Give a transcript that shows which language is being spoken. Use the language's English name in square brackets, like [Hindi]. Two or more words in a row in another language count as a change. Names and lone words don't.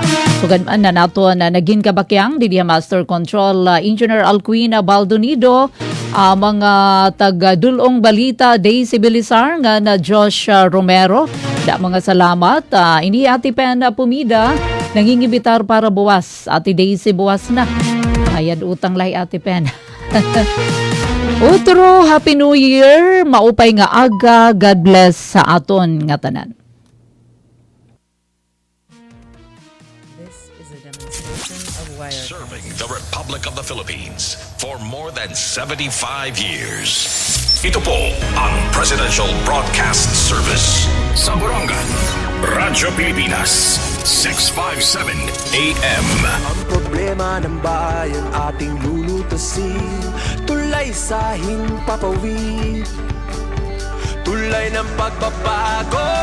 [Waray] Sugan na naton naging kabakyang di Master Control Engineer Alcuin Baldonido, mga taga-dulong balita Daisy Bilizar nga na Josh Romero. Da mga salamat. Ini Ate Pen Pumida nangingibitar para buwas. Ate Daisy buwas na. Ayad utang lay Ate Pen. [English] Otro, Happy New Year. [Waray] Maupay nga aga. [English] God bless [Waray] sa aton nga tanan. [English] This is a demonstration of Wirecast. Serving the Republic of the Philippines for more than 75 years. [Filipino] Ito po ang Presidential Broadcast Service sa Borongan, Radyo Pilipinas, 657 AM. Ang problema ng bayan ating lulutasin, tulay sa himpapawid, tulay ng pagbabago.